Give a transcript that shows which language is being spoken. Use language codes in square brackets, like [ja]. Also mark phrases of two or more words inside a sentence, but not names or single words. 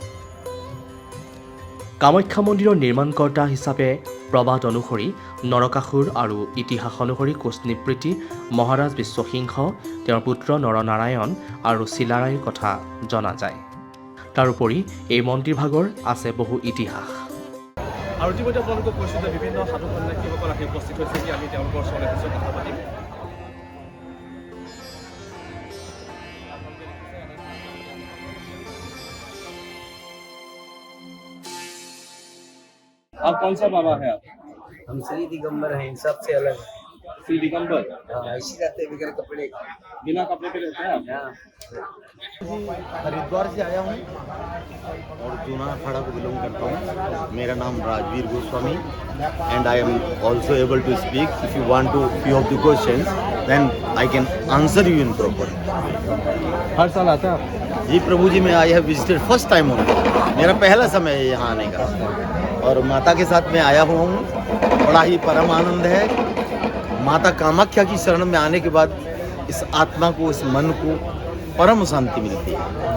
[as] কামাখ্যা মন্দিৰৰ নিৰ্মাণকৰ্তা হিচাপে প্ৰবাদ অনুসৰি নৰকাসুৰ আৰু ইতিহাস অনুসৰি কোচনিবৃত্তি মহাৰাজ বিশ্বসিংহ, তেওঁৰ পুত্ৰ নৰনাৰায়ণ আৰু চিলাৰায়ৰ কথা জনা যায়। তাৰোপৰি এই মন্দিৰভাগৰ আছে বহু ইতিহাস। আৰু ইতিমধ্যে আপোনালোকক কৈছোঁ যে বিভিন্ন সাধু সন্যাসীসকল আহি উপস্থিত হৈছে কি আমি তেওঁলোকৰ ওচৰলৈ আহিছোঁ, কথা পাতিম। [hi] आप कौन सा बाबा है आप? हम श्री दिगंबर हैं, सबसे अलग है। श्री दिगंबर। हाँ, ऐसे रहते हैं बगैर कपड़े के। बिना कपड़े पे रहते हैं आप? हाँ। हरिद्वार से आया हूँ और जूनागढ़ को बिलोंग करता हूँ। मेरा नाम [en] राजवीर गोस्वामी and I am also able to speak. if you want to few of the questions then I can answer you in proper. [hi] हर साल आता है आप? जी प्रभु जी, मैं [en] I have visited first time [hi] हूँ। मेरा पहला समय है यहाँ आने का और माता के साथ मैं आया हुआ हूँ। बड़ा ही परम आनंद है। माता कामाख्या की शरण में आने के बाद इस आत्मा को, इस मन को परम शांति मिलती है।